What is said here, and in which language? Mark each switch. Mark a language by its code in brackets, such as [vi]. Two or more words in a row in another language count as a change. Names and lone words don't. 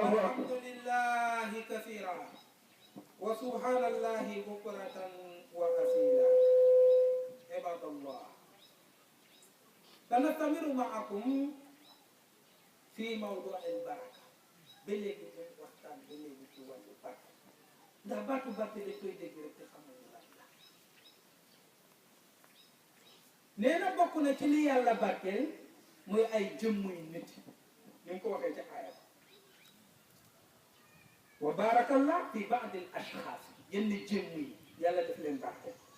[ar] والحمد أكبر لله كثيرا وسبحان الله بكرة وأصيلا عباد الله سنستمر معكم في موضوع البركة بلغ [wo] waxtaan ba léegi ci wàllu barke ndax baatu barke dañ koy dégg rek te xamuñu lan la nee na bokk na ci li yàlla barkeel muy ay jëmmuy nit ni mu ko waxee ci aaya [ar] وبارك الله في بعض الأشخاص [wo] yenn jëmm yi yàlla def leen barkeel